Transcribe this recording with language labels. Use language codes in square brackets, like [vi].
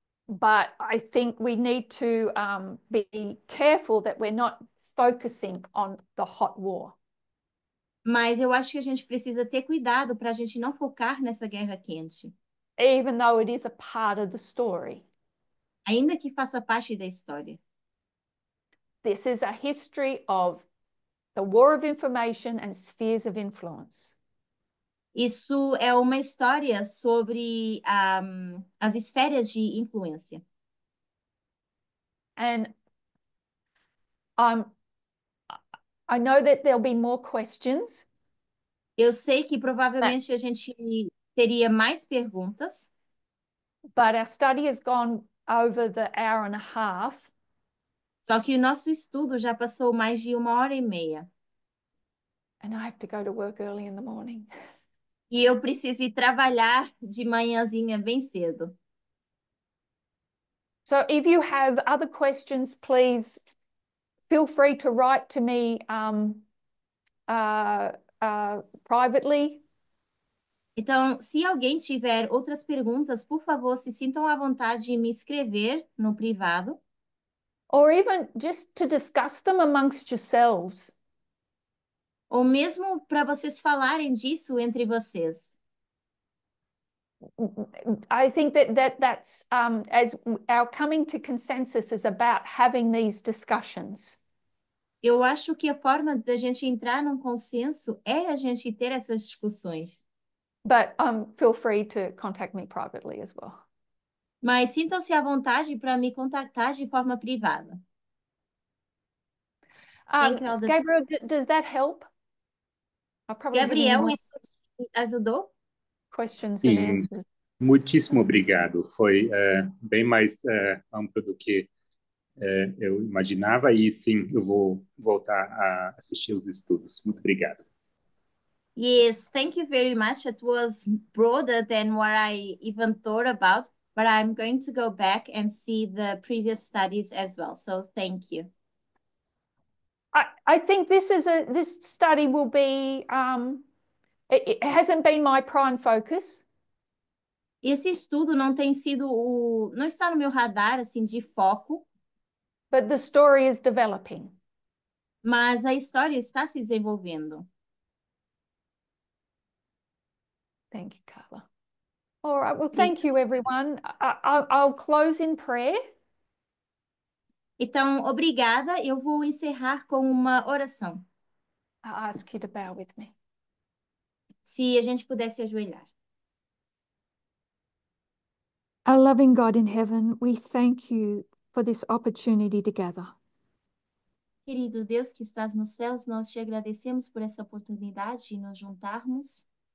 [en] But I think we need to be careful that we're not focusing on the hot war. [pt] Mas eu acho que a gente precisa ter cuidado para a gente não focar nessa guerra quente, [en] Even though it is a part of the story. [pt] ainda que faça parte da história. [en] This is a history of the war of information and spheres of influence. [pt] Isso é uma história sobre as esferas de influência. [en] And I know that there'll be more questions. [pt] Eu sei que provavelmente a gente teria mais perguntas, [en] but our study has gone over the hour and a half. [pt] só que o nosso estudo já passou mais de 1h30. [en] And I have to go to work early in the morning. [pt] E eu preciso ir trabalhar de manhãzinha bem cedo. [en] So if you have other questions, please feel free to write to me privately. [pt] Então, se alguém tiver outras perguntas, por favor, se sintam à vontade de me escrever no privado. [en] Or even just to discuss them amongst yourselves. [pt] Ou mesmo para vocês falarem disso entre vocês. [en] I think that's as our coming to consensus is about having these discussions. [pt] Eu acho que a forma da gente entrar num consenso é a gente ter essas discussões. [en] But feel free to contact me privately as well. [pt] Mas sintam-se à vontade para me contactar de forma privada. [en] Thank you all the Gabriel, does that help? I'll probably give you [pt] Gabriel, [en] more [pt] isso te ajudou? [en] questions [pt] Sim, [en] and answers. [pt] muitíssimo obrigado. Foi bem mais amplo do que eu imaginava e sim, eu vou voltar a assistir os estudos. Muito obrigado. [en] Yes, thank you very much. It was broader than what I even thought about, but I'm going to go back and see the previous studies as well. So thank you. I think this study will be it hasn't been my prime focus. [pt] Esse estudo não tem sido não está no meu radar assim de foco, [en] but the story is developing. [pt] Mas a história está se desenvolvendo. [en] Thank you, Carla. All right, well, thank you, everyone. I'll close in prayer. [pt] Então, obrigada. Eu vou encerrar com uma oração. [en] I ask you to bow with me. [pt] Se a gente pudesse ajoelhar. [en] Our loving God in heaven, we thank you for this opportunity to gather. [pt] Querido Deus que estás nos céus, nós te agradecemos por essa oportunidade de nos juntarmos.